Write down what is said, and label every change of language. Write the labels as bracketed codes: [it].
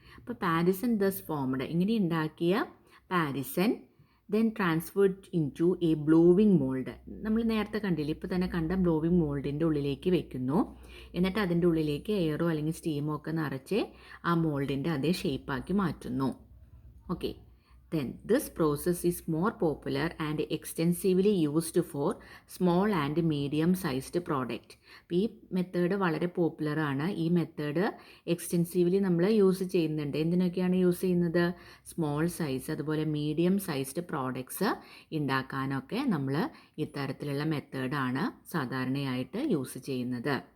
[en] അപ്പോൾ parison thus formed, [ml] ഇങ്ങനെ ഉണ്ടാക്കിയ [en] Parison then transferred into a blowing mould. [ml] നമ്മൾ നേരത്തെ കണ്ടില്ല, ഇപ്പോൾ തന്നെ കണ്ട ബ്ലോവിങ് മോൾഡിൻ്റെ ഉള്ളിലേക്ക് വെക്കുന്നു. എന്നിട്ട് അതിൻ്റെ ഉള്ളിലേക്ക് എയറോ അല്ലെങ്കിൽ സ്റ്റീമോ ഒക്കെ നിറച്ച് ആ മോൾഡിൻ്റെ അതേ ഷേപ്പാക്കി മാറ്റുന്നു. [en] Okay, then this process is more popular and extensively used for small and medium sized product. [ml] അപ്പോൾ ഈ മെത്തേഡ് വളരെ പോപ്പുലറാണ്. ഈ മെത്തേഡ് എക്സ്റ്റെൻസീവ്ലി നമ്മൾ യൂസ് ചെയ്യുന്നുണ്ട്. എന്തിനൊക്കെയാണ് യൂസ് ചെയ്യുന്നത്? സ്മോൾ സൈസ് അതുപോലെ മീഡിയം സൈസ്ഡ് പ്രോഡക്ട്സ് ഉണ്ടാക്കാനൊക്കെ നമ്മൾ ഇത്തരത്തിലുള്ള മെത്തേഡാണ് സാധാരണയായിട്ട് യൂസ് ചെയ്യുന്നത്.